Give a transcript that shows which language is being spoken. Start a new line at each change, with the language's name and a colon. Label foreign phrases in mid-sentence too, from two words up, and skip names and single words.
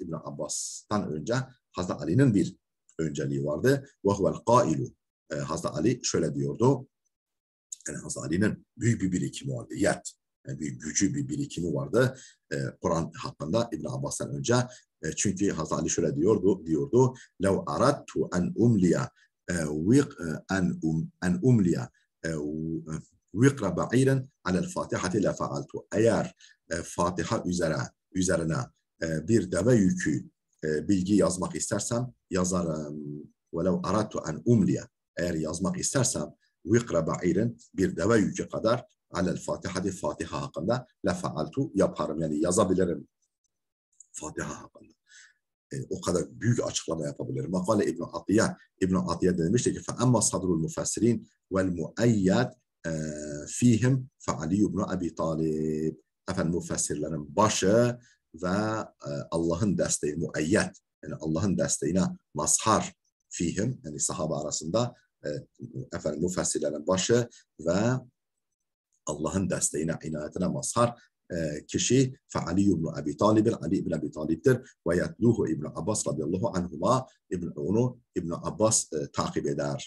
Turkish: İbn Abbas'tan önce Hazreti Ali'nin bir önceliği vardı.
Arabic: وهو القائل.
Turkish: Hazreti Ali şöyle diyordu. Yani Hazreti Ali'nin büyük bir birikimi vardı. Yani bir gücü, bir birikimi vardı. Kur'an hakkında İbn Abbas'tan önce. Çünkü Hazreti Ali şöyle diyordu.
Arabic: لَوْ أَرَدْتُ أَنْ أُمْلِيَ أَنْ أُمْلِيَ وِقْرَ بَعِيرًا عَلَى الْفَاتِحَةِ لَفَعَلْتُ.
Turkish: Eğer Fatiha üzerine bir deve yükü bilgi yazmak istersem yazarım.
Arabic: وَلَوْ أَرَدْتُ أَنْ أُمْلِيَ.
Turkish: Eğer yazmak istersem
Arabic: وقر بعير
Turkish: bir deve yükü kadar
Arabic: على الفاتحة
Turkish: Fatiha hakkında
Arabic: لفعلت
Turkish: yaparım. Yani yazabilirim Fatiha hakkında. O kadar büyük açıklama yapabilirim. Makale İbn Atiye demişti ki
Arabic: فَأَمَّا صَدْرُ الْمُفَسِّرِينَ وَالْمُؤَيَّدْ فِيهِمْ فَعَلِيُّ بْنُ أَبِي طَالِبٍ.
Turkish: Efendim müfessirlerin başı ve Allah'ın desteği müeyyed yani Allah'ın desteğine mazhar fihim yani sahabe arasında efendim müfessirlerin başı ve Allah'ın desteğine, inayetine mazhar kişi Ali ibn Abi Talib'in Ali ibn Abi Talib'dir
Arabic: ويتلوه
Turkish: İbn Abbas
Arabic: رضي الله عنهما
Turkish: onu İbn Abbas takip eder.